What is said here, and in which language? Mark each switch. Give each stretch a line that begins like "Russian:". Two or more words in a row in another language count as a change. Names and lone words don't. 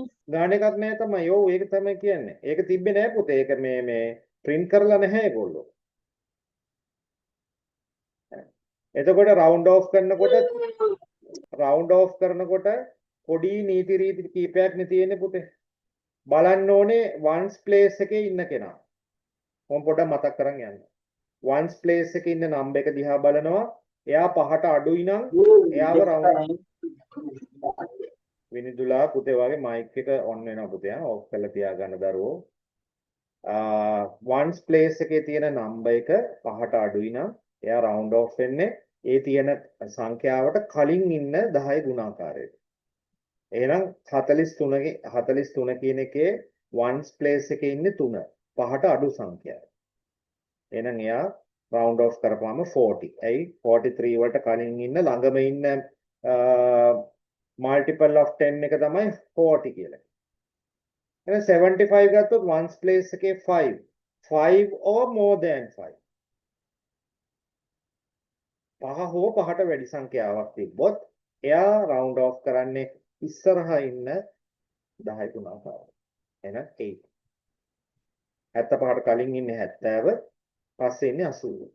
Sinhala: ගාන එකක් නැහැ තමයි. ඔව් ඒක තමයි කියන්නේ. ඒක තිබ්බේ නැහැ පුතේ. ඒක මේ print කරලා නැහැ ඒගොල්ලෝ. එතකොට
English: round off
Sinhala: කරනකොට පොඩි නීති රීති කීපයක් නේ තියෙන්නේ පුතේ. බලන්න ඕනේ
English: ones place
Sinhala: එකේ ඉන්න කෙනා. මම පොඩ්ඩක් මතක් කරන් යන්න.
English: ones place
Sinhala: එකේ ඉන්න නම්බර් එක දිහා බලනවා. එයා පහට අඩුයි නම් එයාව round විනිදුලා පුතේ වගේ මයික් එක on වෙනවා පුතේ. ඔෆ් කරලා තියාගන්න දරුවෝ.
English: ones place
Sinhala: එකේ තියෙන නම්බර් එක පහට අඩුයි නම් එයා
English: round off
Sinhala: වෙන්නේ ඒ තියෙන සංඛ්‍යාවට කලින් ඉන්න 10 ගුණාකාරයට. එහෙනම් 43 කියන එකේ
English: ones place
Sinhala: එකේ ඉන්නේ 3. පහට අඩු සංඛ්‍යාව. එහෙනම් එයා
English: round off
Sinhala: කරපුවාම 40. ඇයි 43 වලට කලින් ඉන්න ළඟම ඉන්න
English: multiple of 10
Sinhala: එක තමයි 40 කියලා. එහෙනම් 75 ගත්තොත්
English: ones place
Sinhala: එකේ 5.
English: 5 or more than 5.
Sinhala: පහ හෝ පහට වැඩි සංඛ්‍යාවක් තිබ්බොත් එයා
English: round off
Sinhala: කරන්නේ ඉස්සරහා ඉන්න 10 ගුණාකාරය. එහෙනම් 8. 75ට කලින් ඉන්නේ 70 පස්සේ ඉන්නේ 80.